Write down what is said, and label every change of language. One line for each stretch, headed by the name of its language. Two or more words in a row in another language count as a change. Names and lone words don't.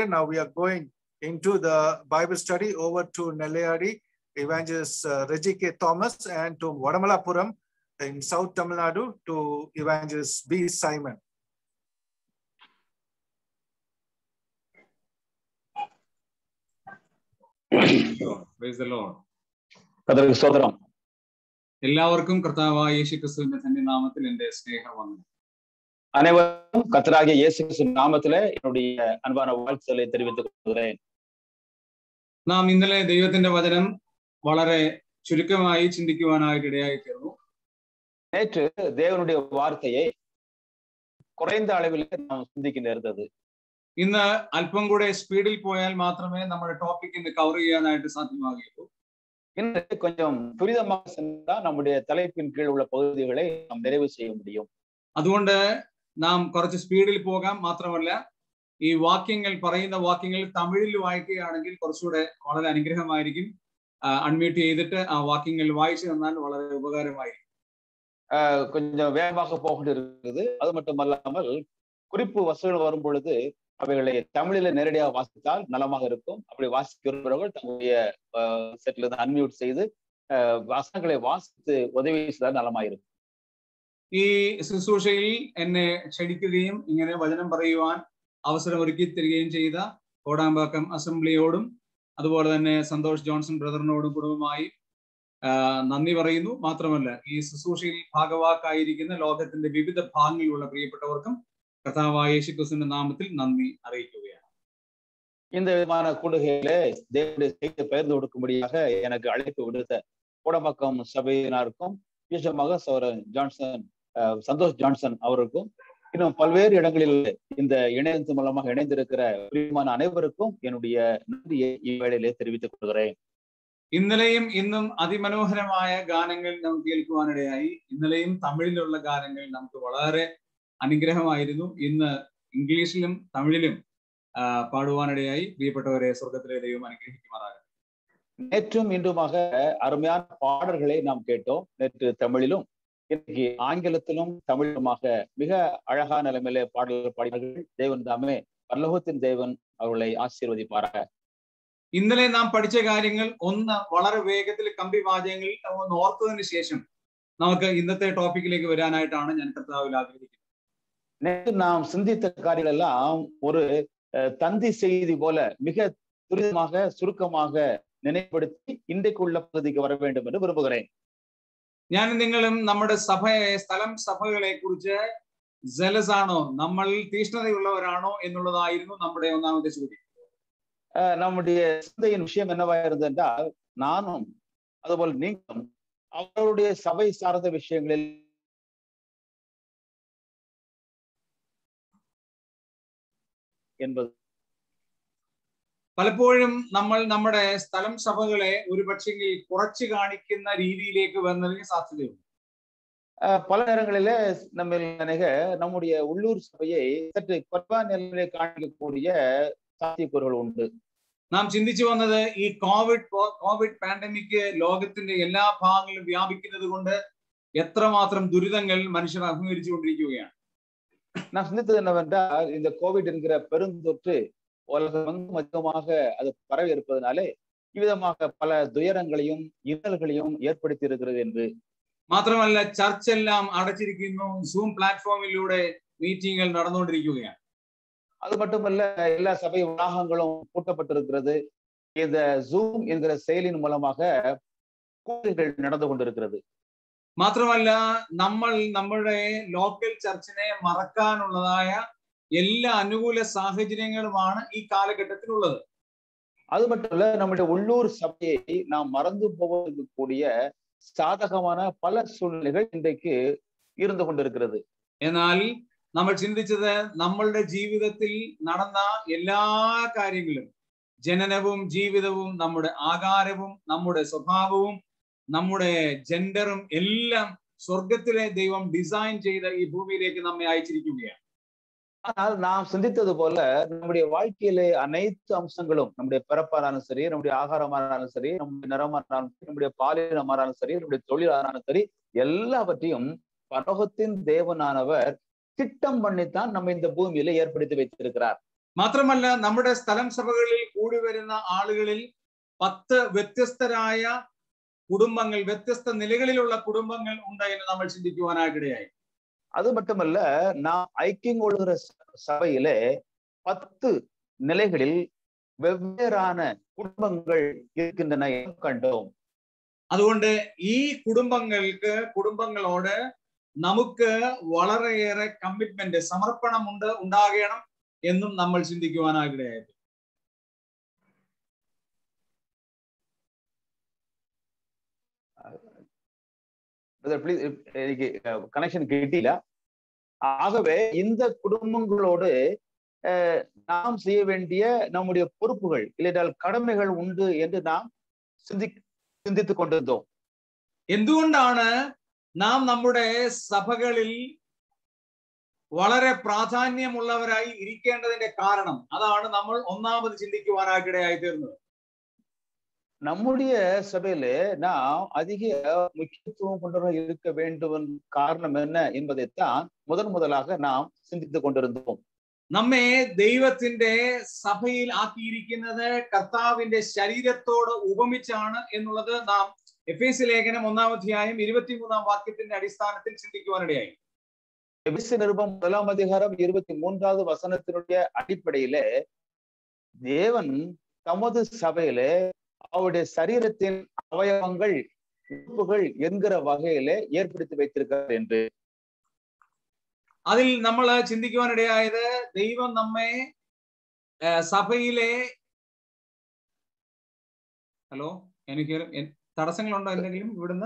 English: Now we are going into the Bible study. Over to Nelliyadi, Evangelist Reggie K. Thomas, and to Vadamalapuram in South Tamil Nadu to Evangelist B. Simon. Praise the Lord.
Malayalam: എല്ലാവർക്കും കർത്താവായ യേശുക്രിസ്തുവിന്റെ ധന്യനാമത്തിൽ എൻ്റെ സ്നേഹവന്ദനം.
Tamil: அனைவரும் கர்த்தராகிய இயேசு கிறிஸ்துவின் நாமத்திலே என்னுடைய அன்பான வாழ்த்துக்களை தெரிவித்துக் கொள்கிறேன்.
Malayalam: നാം ഇന്നലെ ദൈവത്തിന്റെ വചനം വളരെ ചുരുക്കമായി ചിന്തിക്കുവാനായിട്ട് ഇടയായി തീർന്നു.
Tamil: நேற்று தேவனுடைய வார்த்தையை குறைந்த அளவில் நாம் சிந்திக்க நேர்ந்தது.
Malayalam: ഇന്ന് അല്പം കൂടെ സ്പീഡിൽ പോയാൽ മാത്രമേ നമ്മുടെ ടോപ്പിക്കിന് കവർ ചെയ്യാനായിട്ട് സാധ്യമാകുകയുള്ളൂ.
Tamil: இன்று கொஞ்சம் துரிதமாக சென்றால் நம்முடைய தலைப்பின் கீழ் உள்ள பகுதிகளை நாம் நிறைவு செய்ய முடியும்.
Malayalam: അതുകൊണ്ട് നാം കുറച്ച് സ്പീഡിൽ പോകാം. മാത്രമല്ല ഈ വാക്യങ്ങൾ പറയുന്ന വാക്യങ്ങൾ തമിഴിൽ വായിക്കുകയാണെങ്കിൽ കുറച്ചുകൂടെ വളരെ അനുഗ്രഹമായിരിക്കും. അൺമ്യൂട്ട് ചെയ്തിട്ട് ആ വാക്യങ്ങൾ വായിച്ചു തന്നാൽ വളരെ ഉപകാരമായിരിക്കും.
Tamil: கொஞ்சம் வேகமாக போகிட்டு இருக்குது. அது மட்டுமல்லாமல் குறிப்பு வசனங்கள் வரும் பொழுது அவைகளை தமிழில நேரடியாக வாசித்தால் நலமாக இருக்கும். அப்படி வாசிக்கிறவர்கள் தங்களுடைய செட்ல இருந்து அன்மியூட் செய்து வசனங்களை வாசித்து உதவி செய்தால் നലമായിരിക്കും.
Malayalam: ഈ ശുശ്രൂഷയിൽ എന്നെ ക്ഷണിക്കുകയും ഇങ്ങനെ വചനം പറയുവാൻ അവസരമൊരുക്കി തരികയും ചെയ്ത കോടാമ്പാക്കം അസംബ്ലിയോടും അതുപോലെ തന്നെ സന്തോഷ് ജോൺസൺ ബ്രദറിനോടും കുടുംബമായി നന്ദി പറയുന്നു. മാത്രമല്ല ഈ ശുശ്രൂഷയിൽ ഭാഗവാക്കായിരിക്കുന്ന ലോകത്തിന്റെ വിവിധ ഭാഗങ്ങളിലുള്ള പ്രിയപ്പെട്ടവർക്കും കർത്താവായ യേശുക്രിസ്തുവിന്റെ നാമത്തിൽ നന്ദി അറിയിക്കുകയാണ്.
Tamil: இந்த விதமான கூடுகையிலே தேவனுடைய செய்தியை பகிர்ந்து கொடுக்கும்படியாக எனக்கு அழைப்பு விடுத்த கோடம்பாக்கம் சபையினருக்கும் விசேஷமாக சந்தோஷ் ஜான்சன் அவருக்கும் இன்னும் பல்வேறு இடங்களில் இந்த இணையத்தின் மூலமாக இணைந்திருக்கிற பிரியமான அனைவருக்கும் என்னுடைய நன்றியை இவ்வேளையிலே தெரிவித்துக் கொள்கிறேன்.
Malayalam: ഇന്നലെയും ഇന്നും അതിമനോഹരമായ ഗാനങ്ങൾ നമുക്ക് കേൾക്കുവാനിടയായി. ഇന്നലെയും തമിഴിലുള്ള ഗാനങ്ങൾ നമുക്ക് വളരെ അനുഗ്രഹമായിരുന്നു. ഇന്ന് ഇംഗ്ലീഷിലും തമിഴിലും പാടുവാനിടയായി പ്രിയപ്പെട്ടവരെ സ്വർഗ്ഗത്തിലെ ദൈവം അനുഗ്രഹിക്കുമാറാക.
Tamil: நேற்றும் இன்றுமாக அருமையான பாடல்களை நாம் கேட்டோம். நேற்று தமிழிலும் இன்னைக்கு ஆங்கிலத்திலும் தமிழிலுமாக மிக அழகான நிலைமையிலே பாடல்கள் பாடினார்கள். தேவன் தாமே பரலோகத்தின் தேவன் அவர்களை ஆசீர்வதிப்பாராக.
Malayalam: ഇന്നലെ നാം പഠിച്ച കാര്യങ്ങൾ ഒന്ന് വളരെ വേഗത്തിൽ കമ്പി വാചകങ്ങളിൽ ഒന്ന് ഓർത്തതിന് ശേഷം നമുക്ക് ഇന്നത്തെ ടോപ്പിക്കിലേക്ക് വരാനായിട്ടാണ് ഞാൻ കർത്താവിൽ ആഗ്രഹിക്കുന്നത്.
Tamil: நேற்று நாம் சிந்தித்த காரியங்கள் எல்லாம் ஒரு தந்தி செய்தி போல மிக துரிதமாக சுருக்கமாக நினைவுபடுத்தி இன்றைக்குள்ள பகுதிக்கு வர வேண்டும் என்று விரும்புகிறேன்.
Malayalam: ഞാൻ നിങ്ങളും നമ്മുടെ സ്ഥലം സഭകളെ കുറിച്ച് ജലസ് ആണോ, നമ്മൾ തീഷ്ണതയുള്ളവരാണോ എന്നുള്ളതായിരുന്നു നമ്മുടെ ഒന്നാമത്തെ ചോദ്യം.
Tamil: நம்முடைய சிந்தையின் விஷயம் என்னவா இருந்தது என்றால், நானும் அதுபோல் நீங்களும் அவருடைய சபை சார்ந்த விஷயங்களில் என்பது.
Malayalam: പലപ്പോഴും നമ്മൾ നമ്മുടെ സ്ഥലം സഭകളെ ഒരു പക്ഷെങ്കിൽ കുറച്ച് കാണിക്കുന്ന രീതിയിലേക്ക് വന്നതിന് സാധ്യതയുണ്ട്.
Tamil: பல நேரங்களில நம்முடைய உள்ளூர் சபையை சற்று குறைவான நிலையிலே காணிக்கக்கூடிய
Malayalam: സാധ്യതകൾ ഉണ്ട്. നാം ചിന്തിച്ചു വന്നത് ഈ കോവിഡ് പാൻഡമിക് ലോകത്തിന്റെ എല്ലാ ഭാഗങ്ങളിലും വ്യാപിക്കുന്നത് കൊണ്ട് എത്രമാത്രം ദുരിതങ്ങൾ മനുഷ്യർ അഭിമുഖീകരിച്ചു കൊണ്ടിരിക്കുകയാണ്.
Tamil: நான் சிந்தித்தது என்னவென்றால், இந்த கோவிட் என்கிற பெருந்தொற்று உலகம் அதிகமாக அது பரவி இருப்பதனாலே இவ்விதமாக பல துயரங்களையும் இன்னல்களையும் ஏற்படுத்தி இருக்கிறது என்று.
Malayalam: മാത്രമല്ല, ചർച്ച് എല്ലാം അടച്ചിരിക്കുന്നു, സൂം പ്ലാറ്റ്ഫോമിലൂടെ മീറ്റിംഗുകൾ നടന്നുകൊണ്ടിരിക്കുകയാണ്.
Tamil: அது மட்டுமல்ல, எல்லா சபை வளாகங்களும் பூட்டப்பட்டிருக்கிறது. இந்த ஜூம் என்கிற செயலின் மூலமாக கூட்டங்கள் நடந்து கொண்டிருக்கிறது.
Malayalam: മാത്രമല്ല, നമ്മൾ നമ്മുടെ ലോക്കൽ ചർച്ചിനെ മറക്കാനുള്ളതായ എല്ലാ അനുകൂല സാഹചര്യങ്ങളുമാണ് ഈ കാലഘട്ടത്തിലുള്ളത്.
Tamil: அது மட்டும் இல்ல, நம்முடைய உள்ளூர் சபையை நாம் மறந்து போவதற்கு கூடிய சாதகமான பல சூழ்நிலைகள் இன்றைக்கு இருந்து கொண்டிருக்கிறது.
Malayalam: എന്നാൽ നമ്മൾ ചിന്തിച്ചത് നമ്മളുടെ ജീവിതത്തിൽ നടന്ന എല്ലാ കാര്യങ്ങളും, ജനനവും ജീവിതവും നമ്മുടെ ആകാരവും നമ്മുടെ സ്വഭാവവും നമ്മുടെ ജെൻഡറും എല്ലാം സ്വർഗത്തിലെ ദൈവം ഡിസൈൻ ചെയ്ത ഈ ഭൂമിയിലേക്ക് നമ്മെ അയച്ചിരിക്കുകയാണ്.
Tamil: ஆனால் நாம் சிந்தித்தது போல நம்முடைய வாழ்க்கையிலே அனைத்து அம்சங்களும், நம்முடைய பிறப்பானாலும் சரி, நம்முடைய ஆகாரமானாலும் சரி, நம்முடைய நிறமானாலும் சரி, நம்முடைய பாலினமானாலும் சரி, நம்முடைய தொழிலானாலும் சரி, எல்லாவற்றையும் பரலோகத்தின் தேவனானவர் திட்டம் பண்ணித்தான் நம்ம இந்த பூமியில ஏற்படுத்தி வைத்திருக்கிறார்.
Malayalam: മാത്രമല്ല, നമ്മുടെ സ്ഥലം സഭകളിൽ കൂടി വരുന്ന ആളുകളിൽ 10 വ്യത്യസ്തരായ കുടുംബങ്ങൾ, വ്യത്യസ്ത നിലകളിലുള്ള കുടുംബങ്ങൾ ഉണ്ട് എന്ന് നമ്മൾ ചിന്തിക്കുവാനായിട്ടിടയായി.
Tamil: அது மட்டுமல்ல, நாம் ஐக்கியம் கொள்கிற சபையிலே 10 நிலைகளில் வெவ்வேறான குடும்பங்கள் இருக்கின்றன கண்டோம்.
Malayalam: അതുകൊണ്ട് ഈ കുടുംബങ്ങളോട് നമുക്ക് വളരെയേറെ കമ്മിറ്റ്മെന്റ്, സമർപ്പണം ഉണ്ടാകണം എന്നും നമ്മൾ ചിന്തിക്കുവാനായിട്ടിടയായിരുന്നു. എനിക്ക് കണക്ഷൻ കിട്ടില്ല.
Tamil: ஆகவே இந்த குடும்பங்களோடு நாம் செய்ய வேண்டிய நம்முடைய பொறுப்புகள் இல்லையால் கடமைகள் உண்டு என்று நாம் சிந்தித்துக் கொண்டிருந்தோம்.
Malayalam: എന്തുകൊണ്ടാണ് നാം നമ്മുടെ സഭകളിൽ വളരെ പ്രാധാന്യമുള്ളവരായി ഇരിക്കേണ്ടതിന്റെ കാരണം? அതാണ് നമ്മൾ ഒന്നാമത് ചിന്തിക്കുവാനായിട്ടിടയായി തീർന്നത്.
Tamil: நம்முடைய சபையில நாம் அதிக முக்கியத்துவம் கொண்டவர்கள் இருக்க வேண்டும் காரணம் என்ன என்பதைத்தான் முதலாக நாம் சிந்தித்துக் கொண்டிருந்தோம்.
Malayalam: നമ്മെ ദൈവത്തിന്റെ സഭയിൽ ആക്കിയിരിക്കുന്നത് കർത്താവിന്റെ ശരീരത്തോട് ഉപമിച്ചാണ് എന്നുള്ളത് നാം എഫേസ്യ ലേഖനം 1-ാം അധ്യായം 23-ാം വാക്യത്തിന്റെ അടിസ്ഥാനത്തിൽ ചിന്തിക്കുവാനിടയായി.
Tamil: எபேசிய நிருபம் 1-ாம் அதிகாரம் 23வது வசனத்தினுடைய அடிப்படையிலே தேவன் தமது சபையிலே அவருடைய சரீரத்தின் அவயவங்கள், உறுப்புகள் என்கிற வகையிலே ஏற்படுத்தி வைத்திருக்கிறார் என்று.
Malayalam: അതിൽ നമ്മൾ ചിന്തിക്കുവാനിടയായത്, ദൈവം നമ്മെ സഭയിലെ ഹലോ എനിക്ക് തടസ്സങ്ങളുണ്ടോ എന്തെങ്കിലും ഇവിടുന്ന്?